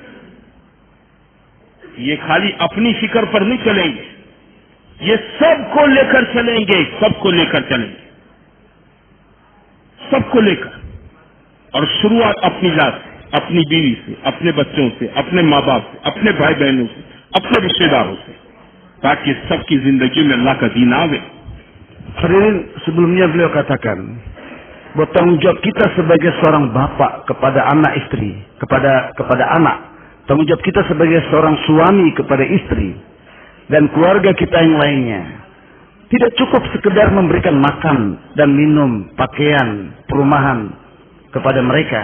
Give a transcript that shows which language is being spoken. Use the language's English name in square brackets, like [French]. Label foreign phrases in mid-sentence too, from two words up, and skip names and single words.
[Urdu] یہ خالی اپنی فکر پر نہیں چلیں گے، یہ سب کو لے کر چلیں گے، سب کو لے کر چلیں گے، سب کو لے کر. اور شروعات اپنی ذات سے، اپنی بیوی سے، اپنے بچوں سے، اپنے ماں باپ سے، اپنے بھائی بہنوں سے، اپنے رشتہ داروں سے، تاکہ سب کی زندگی میں اللہ کا دین آوے. [Indonesian] Hadirin, sebelumnya beliau katakan bahwa tanggung jawab kita sebagai seorang bapak kepada anak istri, kepada anak, tanggung jawab kita sebagai seorang suami kepada istri dan keluarga kita yang lainnya, tidak cukup sekedar memberikan makan dan minum, pakaian, perumahan kepada mereka.